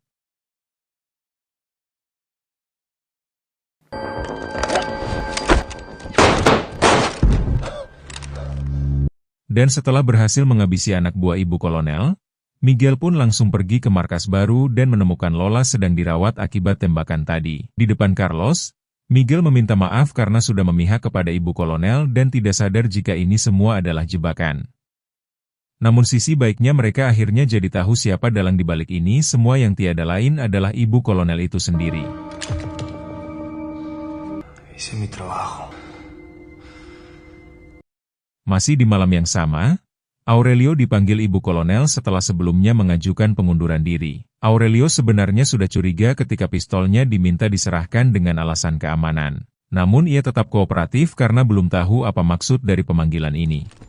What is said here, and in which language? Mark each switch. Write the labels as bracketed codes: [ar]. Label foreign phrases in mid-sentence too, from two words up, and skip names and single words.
[id] Dan setelah berhasil menghabisi anak buah Ibu Kolonel, Miguel pun langsung pergi ke markas baru dan menemukan Lola sedang dirawat akibat tembakan tadi. Di depan Carlos, Miguel meminta maaf karena sudah memihak kepada Ibu Kolonel dan tidak sadar jika ini semua adalah jebakan. Namun sisi baiknya mereka akhirnya jadi tahu siapa dalang di balik ini semua yang tiada lain adalah ibu kolonel itu sendiri. [es] Hice mi trabajo. [id] Masih di malam yang sama, Aurelio dipanggil ibu kolonel setelah sebelumnya mengajukan pengunduran diri. Aurelio sebenarnya sudah curiga ketika pistolnya diminta diserahkan dengan alasan keamanan. Namun ia tetap kooperatif karena belum tahu apa maksud dari pemanggilan ini.